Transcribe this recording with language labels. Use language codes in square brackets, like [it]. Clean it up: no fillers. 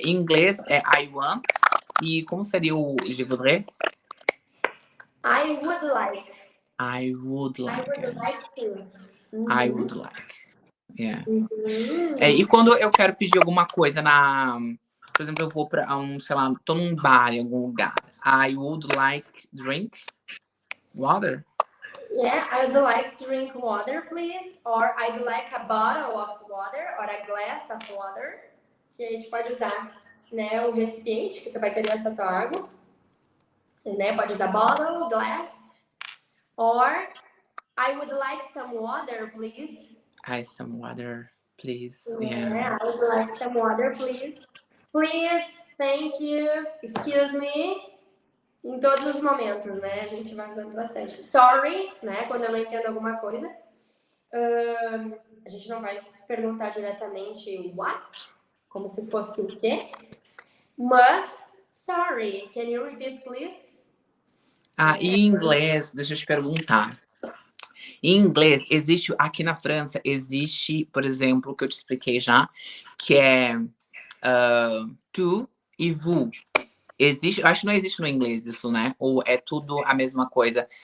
[pt] Em inglês é [en] I want. [pt] E como seria o [fr] je voudrais? [en] I would like. I would I like. would like to. I Uhum. would like. Yeah. Uhum. [pt] E quando eu quero pedir alguma coisa por exemplo, eu vou para sei lá, tô num bar em algum lugar. [en] I would like drink water. Yeah, I would like to drink water, please. Or I'd like a bottle of water or a glass of water. [pt] Que a gente pode usar, né, o recipiente que vai querer essa tua água. Né? Pode usar bottle, glass. [en] Or I would like some water, please. Some water, please. Yeah. Yeah, I would like some water, please. Please, thank you, excuse me. [pt] Em todos os momentos, né? A gente vai usando bastante. Sorry, né? Quando eu não entendo alguma coisa. A gente não vai perguntar diretamente what, como se fosse o quê. [en] Mas, sorry, can you repeat, please? [pt] E em inglês, deixa eu te perguntar. Em inglês, aqui na França, existe, por exemplo, o que eu te expliquei já, que é tu e vous. Existe, acho que não existe no inglês isso, né? Ou é tudo a mesma coisa.